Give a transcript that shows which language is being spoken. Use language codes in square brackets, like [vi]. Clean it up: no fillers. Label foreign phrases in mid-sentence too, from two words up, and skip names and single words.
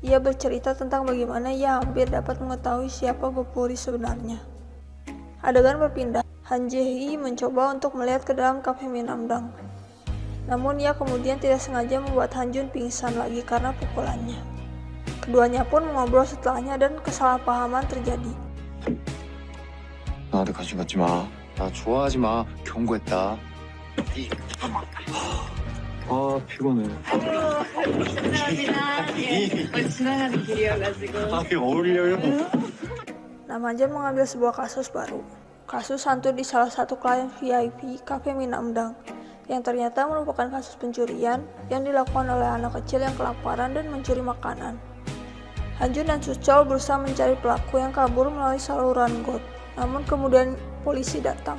[id] Ia bercerita tentang bagaimana ia hampir dapat mengetahui siapa Gopuri sebenarnya. Adegan berpindah. Han Jae-hee mencoba untuk melihat ke dalam kafe Minamdang. Namun ia kemudian tidak sengaja membuat Han Jun pingsan lagi karena pukulannya. Keduanya pun mengobrol setelahnya dan kesalahpahaman terjadi. [ko] 나한테 관심 갖지 마. 나 좋아하지 마. 경고했다. 아, 피곤해. 지나가는 길이어가지고. 어울려요. [id] Nam Han Jun mengambil sebuah kasus baru. Kasus hantu di salah satu klien VIP Cafe Minamdang yang ternyata merupakan kasus pencurian yang dilakukan oleh anak kecil yang kelaparan dan mencuri makanan. Han Jun dan Suchol berusaha mencari pelaku yang kabur melalui saluran got, namun kemudian polisi datang.